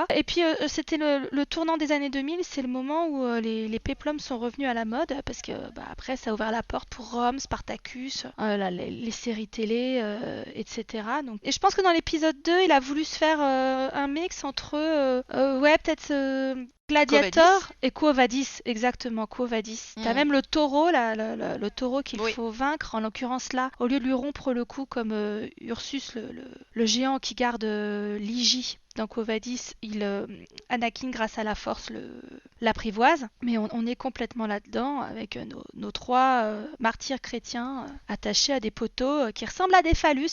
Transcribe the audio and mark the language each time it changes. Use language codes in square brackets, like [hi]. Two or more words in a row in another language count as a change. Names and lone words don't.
[fr] Et puis c'était le tournant des années 2000, c'est le moment où les péplums sont revenus à la mode, parce que bah, après ça a ouvert la porte pour Rome, Spartacus, les séries télé, etc. Donc, et je pense que dans l'épisode 2, il a voulu se faire un mix entre, ouais, peut-être Quo Vadis? Gladiator et Quo Vadis, exactement, Quo Vadis. T'as Hmm. même le taureau, là, le taureau qu'il Oui. faut vaincre, en l'occurrence là, au lieu de lui rompre le cou comme Ursus, le géant qui garde Lygie. Dans Quo Vadis, Anakin, grâce à la force, l'apprivoise. Mais on est complètement là-dedans avec nos trois martyrs chrétiens attachés à des poteaux qui ressemblent à des phallus.